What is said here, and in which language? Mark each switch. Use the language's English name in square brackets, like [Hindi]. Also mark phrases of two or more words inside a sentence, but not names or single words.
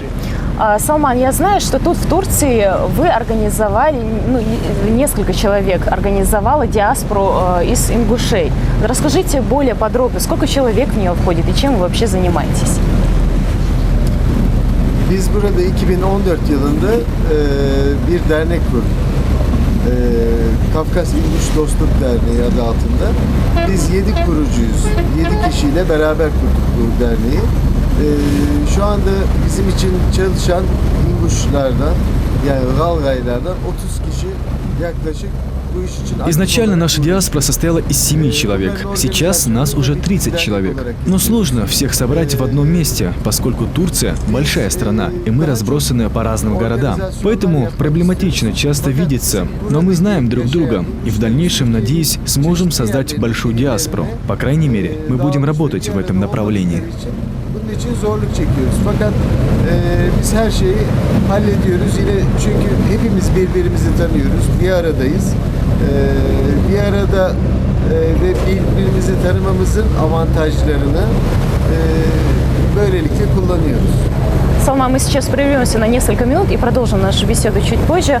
[Russian] Салман, я знаю, что тут в Турции вы организовали, несколько человек организовало диаспору из ингушей. Расскажите более подробно, сколько человек в нее входит и чем вы вообще занимаетесь? [Turkish] Biz burada 2014 yılında bir dernek kurduk. Kafkas İnguş Dostluk Derneği adı altında. Biz 7 kurucuyuz. 7 kişiyle beraber kurduk bu derneği. Şu anda bizim için çalışan İnguşlardan, yani Galgaylardan 30 kişi yaklaşık bu [Russian] Изначально наша диаспора состояла из 7 человек. Сейчас нас уже 30 человек. Но сложно всех собрать в одном месте, поскольку Турция – большая страна, и мы разбросаны по разным городам. Поэтому проблематично часто видеться, но мы знаем друг друга, и в дальнейшем, надеюсь, сможем создать большую диаспору. По крайней мере, мы будем работать в этом направлении. [Turkish] Bunun için zorluk çekiyoruz. Fakat biz her şeyi hallediyoruz. Yine çünkü hepimiz birbirimizi tanıyoruz. Bir aradayız. Bir arada ve birbirimizi tanımamızın avantajlarını böylelikle kullanıyoruz. [Russian] Салман, мы сейчас прервемся на несколько минут и продолжим нашу беседу чуть позже.